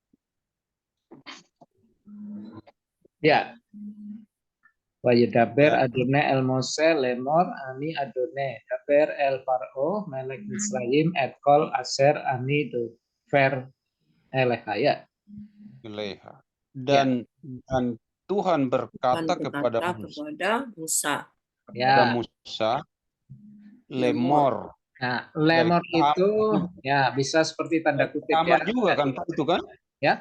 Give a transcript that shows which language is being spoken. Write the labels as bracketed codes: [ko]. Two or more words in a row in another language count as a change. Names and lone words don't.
[id] Ya. [he] וידבר אדוני אל משה לאמר אני אדוני דבר אל פרעה מלך מצרים את כל אשר אני דובר אליך ya. [id] Eleha. Dan Tuhan berkata kepada Musa. Ya. lemor. Nah, lemor itu ya bisa seperti tanda kutip Amar ya. juga kan itu kan? Ya.